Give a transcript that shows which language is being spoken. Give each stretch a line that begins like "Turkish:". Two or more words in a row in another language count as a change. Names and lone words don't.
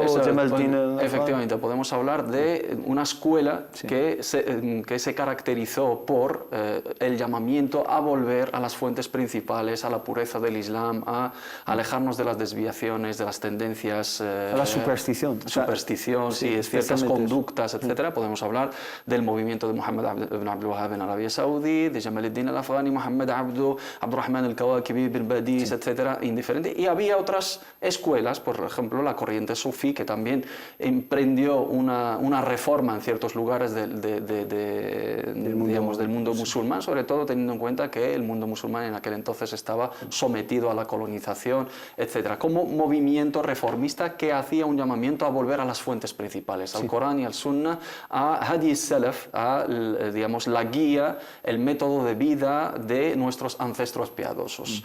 Spanish: efectivamente, podemos hablar de una escuela que se caracterizó por el llamamiento a volver a las fuentes principales, a la pureza del Islam, a alejarnos de las desviaciones, de las tendencias... a la superstición. Superstición, ciertas conductas, etc. Podemos hablar del movimiento de Muhammad ibn Abdul Wahhab en Arabia Saudí, de Jamal al-Din al-Afghani, Muhammad Abdurrahman al-Kawakibi bin Badi, etcétera, indiferente. Y había otras escuelas, por ejemplo, la corriente sufí, que también emprendió una reforma en ciertos lugares del mundo musulmán, sobre todo teniendo en cuenta que el mundo musulmán en aquel entonces estaba sometido a la colonización, etcétera, como movimiento reformista que hacía un llamamiento a volver a las fuentes principales, al Corán y al Sunna, a Hadi Salaf, a digamos, la guía, el método de vida de nuestros ancestros piadosos.